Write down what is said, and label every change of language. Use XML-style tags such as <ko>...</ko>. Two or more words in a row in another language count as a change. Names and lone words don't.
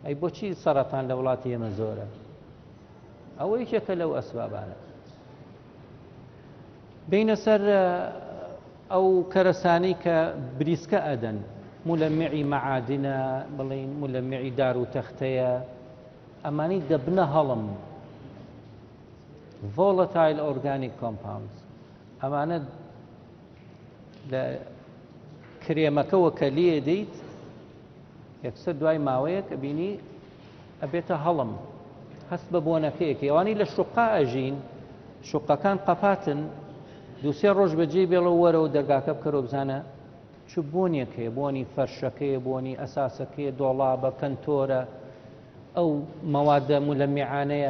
<ckb>ئەی بۆچی سەرەتان لە وڵاتی ئێمە زۆرە؟ ئەوە یەکێکە لەو ئەسبابانە. بینە سەر ئەو کەرەسانەی کە بریسکە ئەدەن، مولەمعی مەعادنە، بڵین مولەمعی دار و تەختەیە، ئەمانەی دەبنە هەڵم،</ckb> <en>volatile organic compounds،</en> <ckb>ئەمانە لە کرێمەکەوە کە لێ دەیت یەکسەر دوای ماوەیەک ئەبینی ئەبێتە هەڵم، هەست بە بۆنەکەیەکی. ئەوانەی لە شوقا ئەژین، شوقەکان قەپاتن، دووسێ ڕۆژ بەجێ بێڵە وەرەوە دەرگاکە بکەرەوە بزانە چ بۆنیەکەیە، بۆنی فەرشەکەیە، بۆنی ئەساسەکەیە، دۆڵابە، کەنتۆرە، ئەو مەوادە مولەمیعانەیە.</ckb>